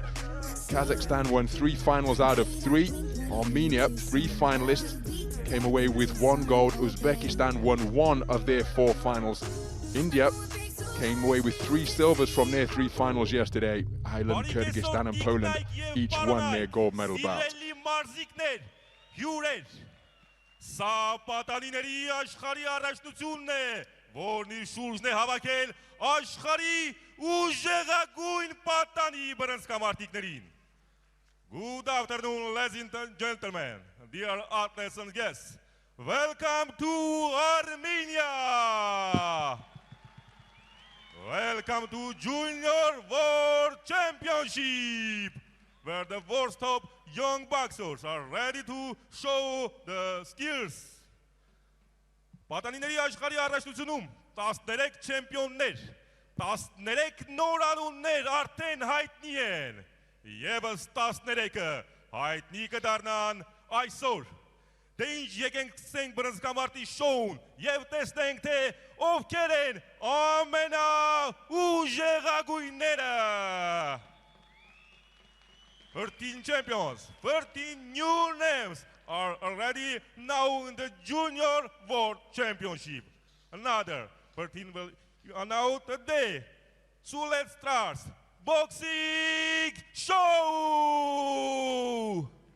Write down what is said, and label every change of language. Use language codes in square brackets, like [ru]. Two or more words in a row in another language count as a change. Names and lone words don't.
[en] Kazakhstan won 3 finals out of 3. Armenia, 3 finalists, came away with 1 gold. Uzbekistan won 1 of their 4 finals. India came away with 3 silvers from their 3 finals yesterday. Ireland, Kyrgyzstan and Poland each won their gold medal bout. [hy] Սա պատանիների աշխարհի առաջնությունն է, որն իր շուրջն է հավաքել աշխարհի ուժեղագույն պատանի բռնցքամարտիկներին. [en] Good afternoon, ladies and gentlemen, dear athletes and guests. Welcome to Armenia. Welcome to Junior World Championship, where the world's top young boxers are ready to show the skills. [hy] Պատանիների աշխարհի առաջնությունում 13 չեմպիոններ, 13 նորանուններ արդեն հայտնի են, եւս 13-ը հայտնի կդառնան այսօր. Դե ինչ եկենք ցենք բռնցքամարտի շոուն եւ տեսնենք թե ովքեր են ամենաուժեղագույնները. [en] 13 champions, 13 new names are already now in the Junior World Championship. Another 13 will announce today. So let's start boxing show.